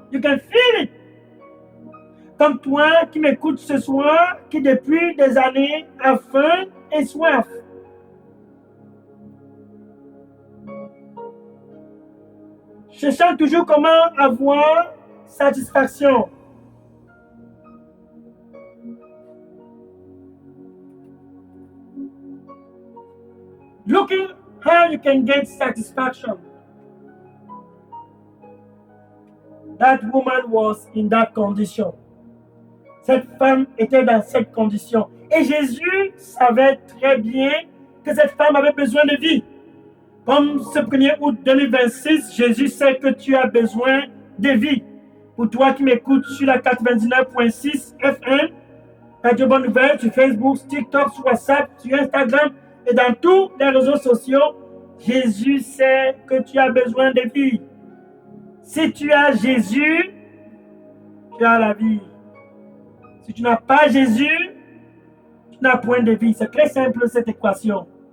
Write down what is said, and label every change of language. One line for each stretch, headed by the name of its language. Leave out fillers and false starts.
English: You can feel it.
French: Comme toi qui m'écoutes ce soir, qui depuis des années a faim et soif. Cherchant toujours comment avoir satisfaction.
English: Looking how you can get satisfaction. That woman was in that condition.
French: Cette femme était dans cette condition. Et Jésus savait très bien que cette femme avait besoin de vie. Comme ce 1er août 2026, Jésus sait que tu as besoin de vie. Pour toi qui m'écoutes sur la 99.6 FM, Radio Bonne Nouvelle, sur Facebook, sur TikTok, sur WhatsApp, sur Instagram et dans tous les réseaux sociaux, Jésus sait que tu as besoin de vie. Si tu as Jésus, tu as la vie. Si tu n'as pas Jésus, tu n'as point de vie. C'est très simple cette équation.